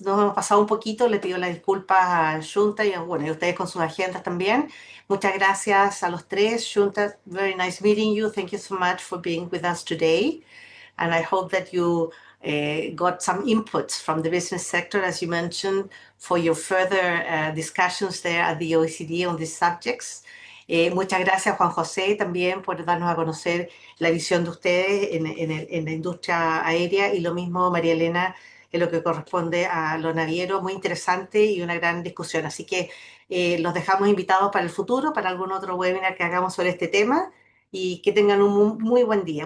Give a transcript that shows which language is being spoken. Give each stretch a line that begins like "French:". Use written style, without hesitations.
Spanish: Nos hemos pasado un poquito. Le pido las disculpas a Junta y bueno, y a ustedes con sus agendas también. Muchas gracias a los tres.
English: Junta, very nice meeting you. Thank you so much for being with us today. And I hope that you got some inputs from the business sector, as you mentioned, for your further discussions there at the OECD on these subjects.
Spanish: Muchas gracias, Juan José, también por darnos a conocer la visión de ustedes en la industria aérea y lo mismo, María Elena, en lo que corresponde a lo naviero. Muy interesante y una gran discusión. Así que los dejamos invitados para el futuro, para algún otro webinar que hagamos sobre este tema y que tengan un muy buen día.